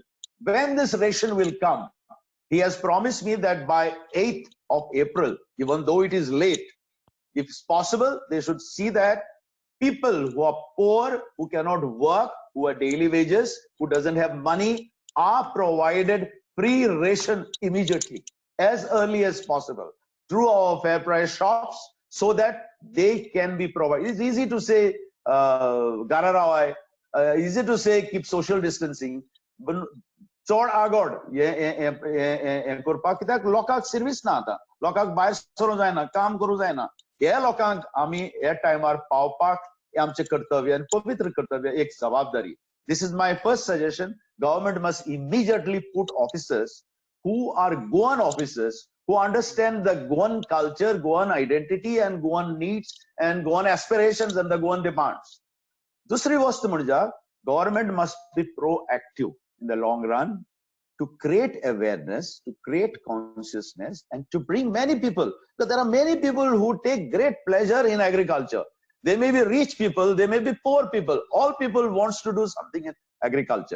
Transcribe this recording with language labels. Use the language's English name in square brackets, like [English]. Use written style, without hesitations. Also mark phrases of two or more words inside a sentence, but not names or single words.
[English] When this ration will come, he has promised me that by 8th of April, even though it is late, if it's possible, they should see that people who are poor, who cannot work, who are daily wages, who doesn't have money, are provided free ration immediately, as early as possible, through our fair price shops, so that they can be provided. It's easy to say, easy to say keep social distancing, but [Konkani] चोड आगोड हे करपाक कित्याक लोकांक सर्विस ना आतां, लोकांक भायर सरूं जायना, काम करूं जायना. हे लोकांक आमी ह्या टायमार पावपाक हे आमचें कर्तव्य आनी पवित्र कर्तव्य, एक जबाबदारी. [English] This is my first suggestion. Government must immediately put officers who are Goan officers, who understand the Goan culture, Goan identity and Goan needs and Goan aspirations and the Goan demands. [Konkani] दुसरी वस्त म्हणजे [English] government must be proactive in the long run to create awareness, to create consciousness, and to bring many people. Because there are many people who take great pleasure in agriculture. They may be rich people, they may be poor people. All people wants to do something in agriculture.